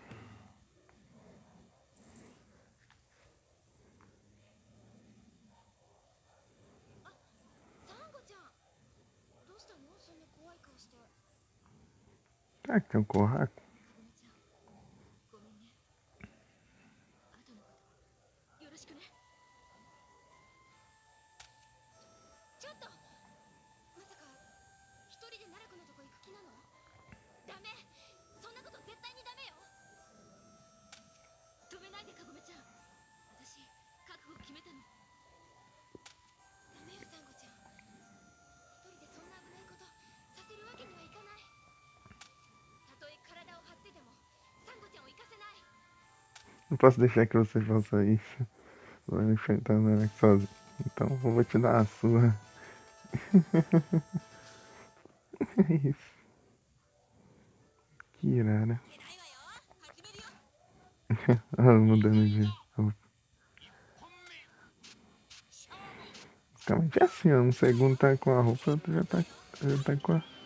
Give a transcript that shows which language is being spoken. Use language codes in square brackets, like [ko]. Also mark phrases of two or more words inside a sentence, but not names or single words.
[ja] サンゴちゃんどうしたのそんな怖い顔して。 [pt] Será que tem um curraco? [ja] かごめちゃんごめんね。後のことよろしくね。ちょっとまさか一人で奈落のとこ行く気なの。ダメそんなこと絶対にダメよ。止めないでかごめちゃん。私覚悟決めたの。ダメよサンゴちゃん。一人でそんな危ないことさせるわけにはいかない。たとえ体を張ってでもサンゴちゃんを行かせない。 [pt] Não posso deixar que você faça isso. Vai me enfrentar o Nanak sozinho. Então eu vou te dar a sua. É isso. Que irada. Ah, mudando de roupa. [ja] 一本目勝負。 [pt] Basicamente é assim, ó. Um segundo tá com a roupa, o outro já tá com a.